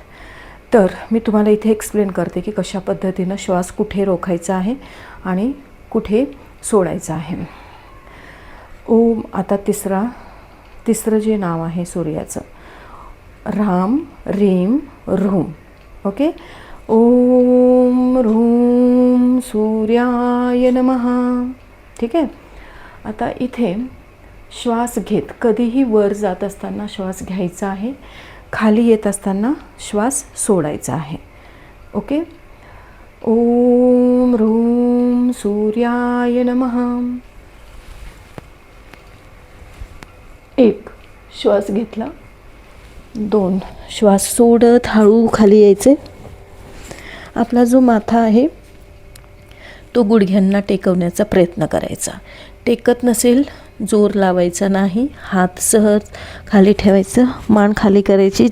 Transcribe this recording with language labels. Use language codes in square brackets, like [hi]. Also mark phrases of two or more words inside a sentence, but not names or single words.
[mr] तर मी तुम्हाला इथे एक्सप्लेन करते की कशा पद्धतीनं श्वास कुठे रोखायचा आहे आणि कुठे सोडायचा आहे. ओम. आता तिसरं जे नाव आहे सूर्याचं, राम रीम रूम. ओके. [sa] ओम ह्रूम सूर्याय नमः. [mr] ठीक आहे. आता इथे श्वास घेत कधीही वर जात असताना श्वास घ्यायचा आहे, खाली येत असताना श्वास सोडायचा आहे. ओके. [sa] ओम ह्रूम सूर्याय नमः. [mr] 1 श्वास घेतला, 2 श्वास सोडत हळू खाली यायचे. आपला जो माथा आहे तो गुडघ्यांना टेकवण्याचा प्रयत्न करायचा. टेकत नसेल जोर लावायचा नाही, हात सहज खाली ठेवायचं, मान खाली करायची.